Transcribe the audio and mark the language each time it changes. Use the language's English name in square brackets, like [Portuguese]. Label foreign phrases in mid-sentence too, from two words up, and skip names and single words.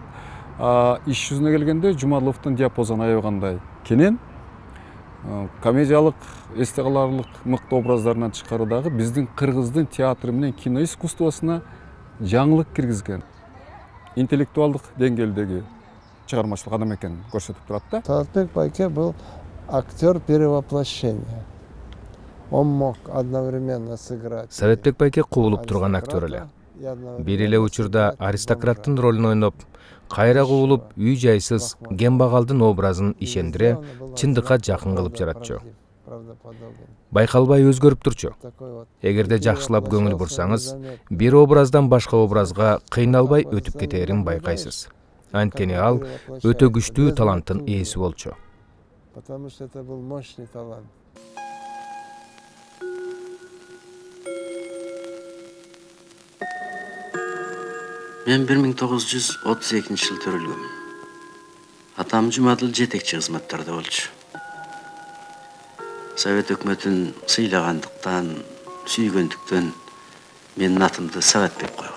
[Kyrgyz] Иш жүзүнө келгенде Жумадыловдун диапазону аябагандай кенен, комедиялык, эсте каларлык мыкты образдарынан тышкары дагы биздин кыргыздын театры менен кино искусствосуна жаңылык киргизген, интеллектуалдык деңгээлдеги чыгармачылык адам экенин көрсөтүп турат да. [Russian] Советбек байке был актер перевоплощения. Он мог одновременно сыграть. [Kyrgyz] Советбек байке кубулуп турган актер эле. Бир эле учурда аристократтын ролун ойноп, кайра кубулуп үй жайсыз кембагалдын образын ишендире, чындыкка жакын кылып жаратчу. Байкалбай өзгөрүп турчу. Эгерде жакшылап көңүл бурсаңыз, бир образдан башка образга кыйналбай өтүп кетерин байкайсыз. Анткени ал өтө күчтүү таланттын ээси болчу. [Russian] Потому что это был мощный талант. [Kyrgyz] Мен 1932 төрөлгөм. Атам Жумадыл жетекчи кызматтарда болчу. Совет өкмөтүн сыйлагандыктан, сүйгөндүктөн менин атымды Советбек койгон.